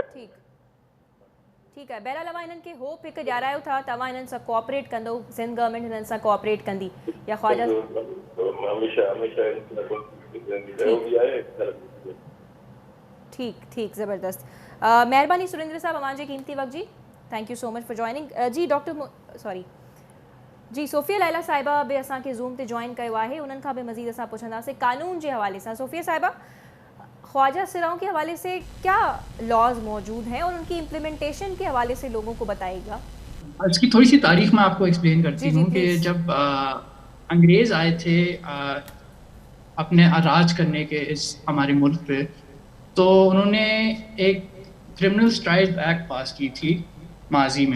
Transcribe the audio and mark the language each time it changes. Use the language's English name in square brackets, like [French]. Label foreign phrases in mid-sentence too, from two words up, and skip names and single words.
[Sindhi] ठीकु आहे। बहरहाल अवां हिननि खे होप हिकु ॾियारायो था तव्हां हिननि सां कोऑपरेट कंदो, सिंध गवर्नमेंट हिननि सां कोऑपरेट कंदी या ख्वाजा ठीक ज़बरदस्त। महिरबानी सुरेंद्र साहब अवां जे क़ीमती वक़्त जी, [English] Thank you so much for joining. [Sindhi] जी डॉक्टर सॉरी जी सोफिया लैला साहिबा बि असांखे ज़ूम ते जॉइन कयो आहे, उन्हनि खां बि मज़ीद असां पुछंदासीं कानून जे हवाले सां। [Urdu] سوفیہ صاحبہ، خواجہ سراؤں کے حوالے سے کیا لاز موجود ہیں اور ان کی امپلیمنٹیشن کے حوالے سے لوگوں کو بتائیے گا. اس کی تھوڑی سی تاریخ میں آپ کو ایکسپلین کرتی ہوں کہ جب انگریز آئے تھے اپنے راج کرنے کے اس ہمارے ملک پے، تو انہوں نے ایک [English] criminal strike act [Urdu] پاس کی تھی ماضی میں.